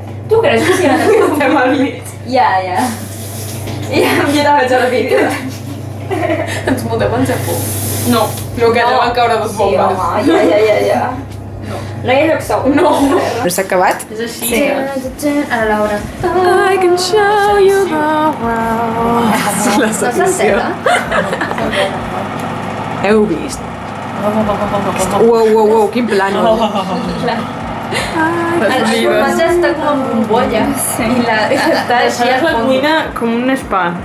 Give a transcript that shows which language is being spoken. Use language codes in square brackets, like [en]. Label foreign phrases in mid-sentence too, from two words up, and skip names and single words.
[ca] Tu creus que si estem al mig? Ja. Ja també vaig al vídeo. Ens mudem en Japó. No. No, que allà van caure dos Sí, bombes. home, ja. No hi ha lloc segur. No. Però s'ha acabat? És així. A la Laura. [en] I can show you the world. [ca] La No secció. s'entera? Heu vist? Uau, quin plano. El formatge està com en bombolla. I està així Faràs al la fons. cuina com un spa.